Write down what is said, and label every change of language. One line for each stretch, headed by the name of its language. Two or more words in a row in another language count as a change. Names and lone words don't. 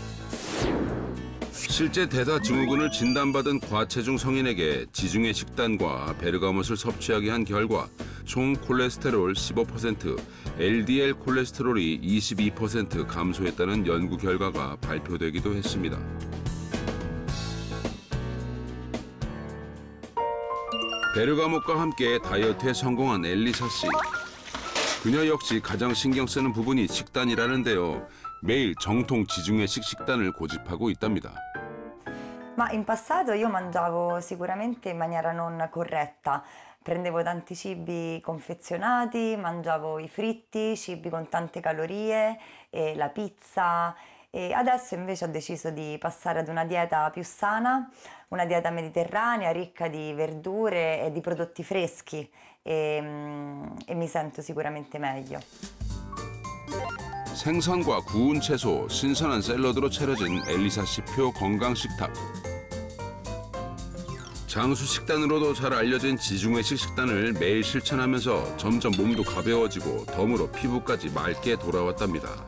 Korean: 실제 대사 증후군을 진단받은 과체중 성인에게 지중해 식단과 베르가못을 섭취하게 한 결과 총 콜레스테롤 15%, LDL 콜레스테롤이 22% 감소했다는 연구 결과가 발표되기도 했습니다. 베르가못과 함께 다이어트에 성공한 엘리사 씨. 그녀 역시 가장 신경 쓰는 부분이 식단이라는데요. 매일 정통 지중해식 식단을 고집하고 있답니다.
Italian: Ma in passato io mangiavo sicuramente in maniera non corretta. Prendevo tanti cibi confezionati, mangiavo i fritti, cibi con tante calorie, e la pizza. E adesso invece ho deciso di passare ad una dieta più sana, una dieta mediterranea ricca di verdure e di prodotti freschi e mi sento sicuramente meglio.
Korean: 생선과 구운 채소, 신선한 샐러드로 차려진 엘리사 씨표 건강 식탁. 장수 식단으로도 잘 알려진 지중해식 식단을 매일 실천하면서 점점 몸도 가벼워지고 덤으로 피부까지 맑게 돌아왔답니다.